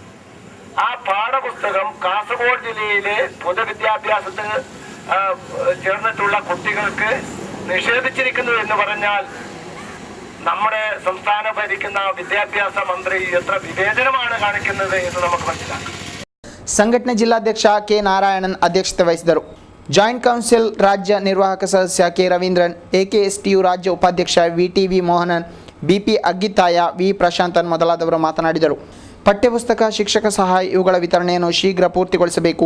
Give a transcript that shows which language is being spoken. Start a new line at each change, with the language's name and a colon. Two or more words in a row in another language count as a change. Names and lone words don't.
Malayalam: ആ പാഠപുസ്തകം കാസർഗോഡ് ജില്ലയിലെ പൊതുവിദ്യാഭ്യാസത്തിന് ചേർന്നിട്ടുള്ള കുട്ടികൾക്ക് നിഷേധിച്ചിരിക്കുന്നു എന്ന് പറഞ്ഞാൽ നമ്മുടെ സംസ്ഥാനം ഭരിക്കുന്ന വിദ്യാഭ്യാസ മന്ത്രി എത്ര വിവേചനമാണ് കാണിക്കുന്നത് എന്ന് നമുക്ക് മനസ്സിലാക്കാം.
Kannada: ಸಂಘಟನೆ ಜಿಲ್ಲಾಧ್ಯಕ್ಷ ಕೆ ನಾರಾಯಣನ್ ಅಧ್ಯಕ್ಷತೆ ವಹಿಸಿದರು. ಜಾಯಿಂಟ್ ಕೌನ್ಸಿಲ್ ರಾಜ್ಯ ನಿರ್ವಾಹಕ ಸದಸ್ಯ ಕೆ ರವೀಂದ್ರನ್, ಎಕೆಎಸ್ಟಿಯು ರಾಜ್ಯ ಉಪಾಧ್ಯಕ್ಷ ವಿಟಿವಿ ಮೋಹನನ್, ಬಿಪಿ ಅಗ್ಗಿತಾಯ, ವಿ ಪ್ರಶಾಂತನ್ ಮೊದಲಾದವರು ಮಾತನಾಡಿದರು. ಪಠ್ಯಪುಸ್ತಕ, ಶಿಕ್ಷಕ ಸಹಾಯ ಇವುಗಳ ವಿತರಣೆಯನ್ನು ಶೀಘ್ರ ಪೂರ್ತಿಗೊಳಿಸಬೇಕು.